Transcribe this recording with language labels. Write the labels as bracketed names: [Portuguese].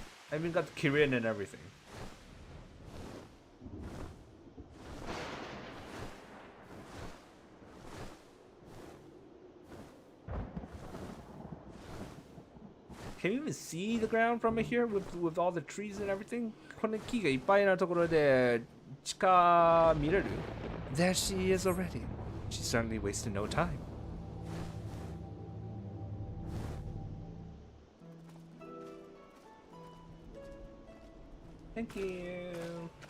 [English] I even got Kirin and everything. Can you even see the ground from here with all the trees and everything? [Japanese] この木がいっぱいなところで地下見れる? [English] There she is already. She certainly wasted no time. Thank you.